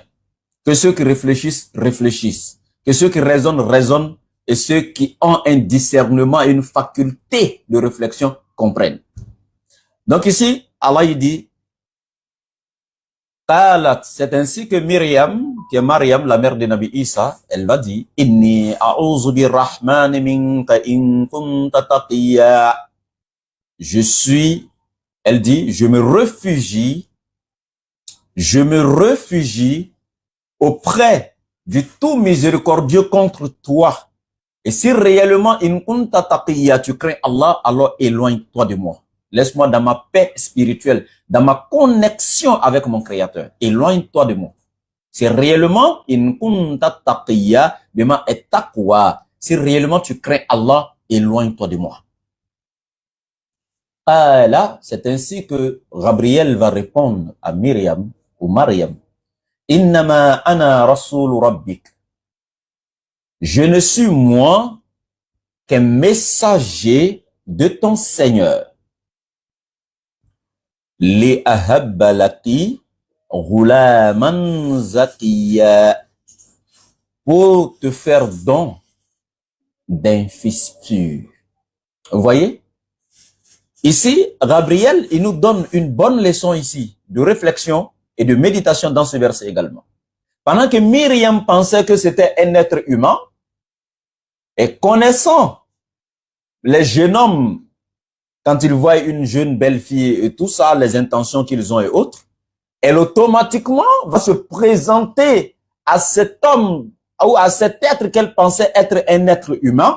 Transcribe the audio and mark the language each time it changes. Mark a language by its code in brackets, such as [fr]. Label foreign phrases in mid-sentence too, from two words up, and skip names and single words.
[fr] Que ceux qui réfléchissent, réfléchissent. Que ceux qui raisonnent, raisonnent. Et ceux qui ont un discernement et une faculté de réflexion comprennent. Donc ici, Allah il dit, c'est ainsi que Myriam, qui est Mariam, la mère de Nabi Isa, elle va dire, [ar] إني أعوذ بالرحمن منك إن كنت تقيا. [fr] Je suis, elle dit, je me réfugie auprès du tout miséricordieux contre toi. Et si réellement [ar] إن كنت تقيا, [fr] tu crains Allah, alors éloigne-toi de moi. Laisse-moi dans ma paix spirituelle, dans ma connexion avec mon Créateur. Éloigne-toi de moi. C'est réellement [ar] إن كنت تقيا, [fr] bima et taqwa. Si réellement tu crains Allah, éloigne-toi de moi. Là, c'est ainsi que Gabriel va répondre à Myriam ou Mariam. [ar] إنما أنا رسول ربك. [fr] Je ne suis moi qu'un messager de ton Seigneur. [ar] لأهب لك غلاما زكيا. [fr] Pour te faire don d'un fils pur. Vous voyez? Ici, Gabriel, il nous donne une bonne leçon ici de réflexion et de méditation dans ce verset également. Pendant que Myriam pensait que c'était un être humain, et connaissant les jeunes hommes, quand ils voient une jeune belle fille et tout ça, les intentions qu'ils ont et autres, elle automatiquement va se présenter à cet homme ou à cet être qu'elle pensait être un être humain.